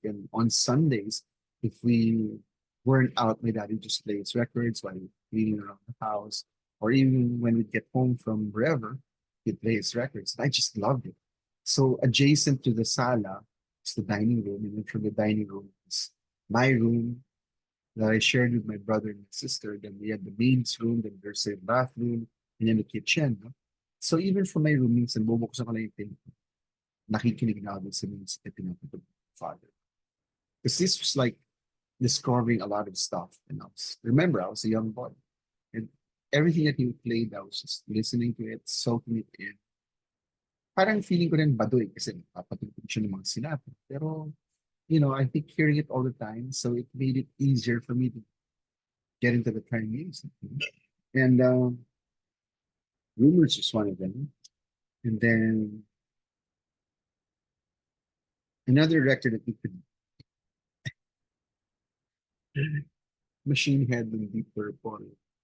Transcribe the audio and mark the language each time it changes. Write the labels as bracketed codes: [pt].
[en] And on Sundays, if we weren't out, my daddy just plays records while cleaning around the house, or even when we'd get home from wherever, he'd play his records. I just loved it. So adjacent to the sala is the dining room, and then from the dining room is my room that I shared with my brother and my sister. Then we had the maid's room, then there's a bathroom, and then the kitchen. [tl] No? [en] So even from my room, [tl] minsan bubuksan ko lang yung pinto. Nakikinig na ako sa music na pinapatugtog ng father. [en] Because this was like discovering a lot of stuff. And remember, I was a young boy. And everything that he played, I was just listening to it, soaking it in. [tl] Parang feeling ko rin baduy kasi papatugtog siya ng mga sinabi. [en] Pero, I think hearing it all the time, so it made it easier for me to get into the kind of music. And Rumours is one of them. And then another record that we could Machine Head [tl] ng [en] Deep Purple.